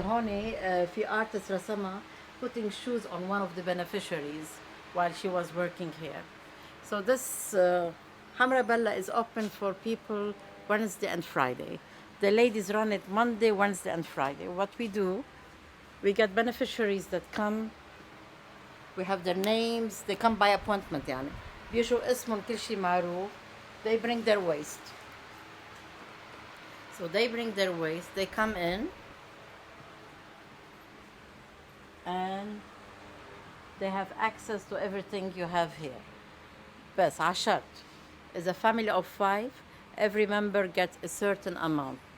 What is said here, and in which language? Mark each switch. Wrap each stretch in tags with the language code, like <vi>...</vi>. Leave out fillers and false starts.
<ar>هوني في</ar> <en>artist رسمها putting shoes on one of the beneficiaries while she was working here. So this Hamra Bella is open for people Wednesday and Friday. The ladies run it Monday, Wednesday, and Friday. What we do, we get beneficiaries that come. We have their names. They come by appointment يعني.</en> <ar>بيجوا اسمهم كل شيء معروف.</ar> <en>They bring their waste. So they bring their waste. They come in. And they have access to everything you have here.</en> <ar>بس عشرت.</ar> <en>As a family of 5, every member gets a certain amount.</en>